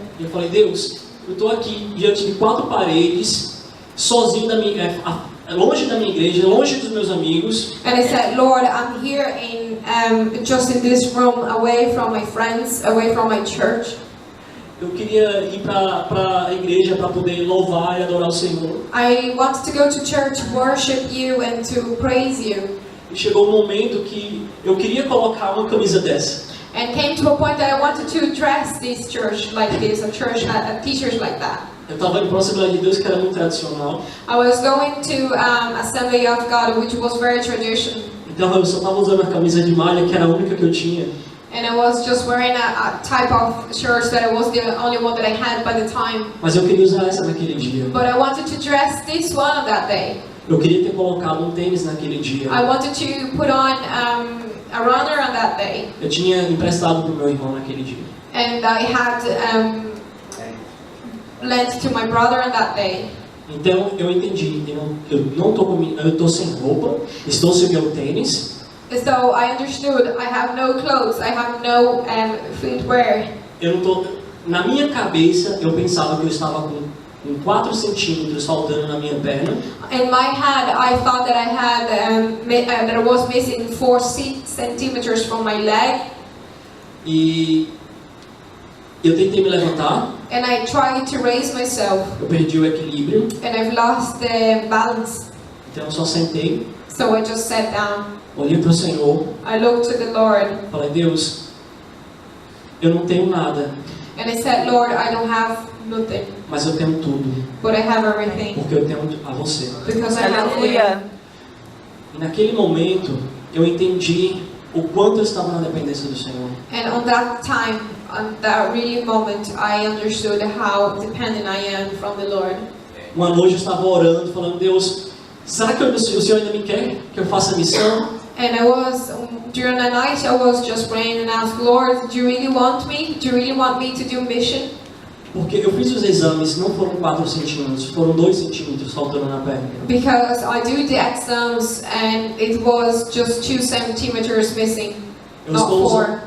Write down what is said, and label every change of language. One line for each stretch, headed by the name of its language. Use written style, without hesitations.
Portuguese: e eu falei, Deus, eu estou aqui diante de 4 paredes, sozinho longe da minha igreja, longe dos meus amigos.
English: And I said, Lord, I'm here just in this room, away from my friends, away from my church.
Portuguese: Eu queria ir para a igreja para poder louvar e adorar o Senhor.
English: I wanted to go to church, worship you and to praise you.
Portuguese: E chegou um momento que eu queria colocar uma camisa dessa.
English: And came to a point that I wanted to dress this church like this, a t-shirt like that.
Portuguese: Eu estava indo para uma Assembleia de Deus que era muito tradicional.
English: I was going to Assembly of God, which was very traditional.
Portuguese: Então eu só estava usando a camisa de malha, que era a única que eu tinha.
English: And I was just wearing a type of shirt that was the only one that I had by the time.
Portuguese: Mas eu queria usar essa naquele dia.
English: But I wanted to dress this one on that day.
Portuguese: Eu queria ter colocado um tênis naquele dia.
English: I wanted to put on a runner on that day.
Portuguese: Eu tinha emprestado para o meu irmão naquele dia.
English: And I had lent to my brother on that day.
Portuguese: Então eu entendi, eu estou sem roupa, estou sem meu tênis.
English: So I understood. I have no clothes. I have no footwear.
Portuguese: Eu não tô, na minha cabeça eu pensava que eu estava com 4 centímetros faltando na minha perna.
English: In my head, I thought that I had that I was missing 4 centimeters from my leg.
Portuguese: E eu tentei me levantar.
English: and I tried to raise myself,
Portuguese: eu perdi o equilíbrio,
English: and I've lost the balance.
Portuguese: então eu só sentei,
English: So I just sat down.
Portuguese: olhei para o Senhor,
English: I looked to the Lord,
Portuguese: falei, Deus, eu não tenho nada,
English: and I said, Lord, I don't have nothing,
Portuguese: mas eu tenho tudo,
English: but I have everything,
Portuguese: porque eu tenho a você.
English: because I have you.
Portuguese: Aleluia. E naquele momento, eu entendi o quanto eu estava na dependência do Senhor.
English: And on that time, on that really moment, I understood how dependent I am from the Lord.
Portuguese: Uma noite eu estava orando, falando, Deus, será que o Senhor ainda me quer que eu faça a missão?
English: And I was, during the night, I was just praying and asked, Lord, do you really want me? Do you really want me to do mission?
Portuguese: Porque eu fiz os exames, não foram 4 centímetros, foram 2 centímetros faltando na perna.
English: Because I do the exams and it was just 2 centimeters missing, not 4.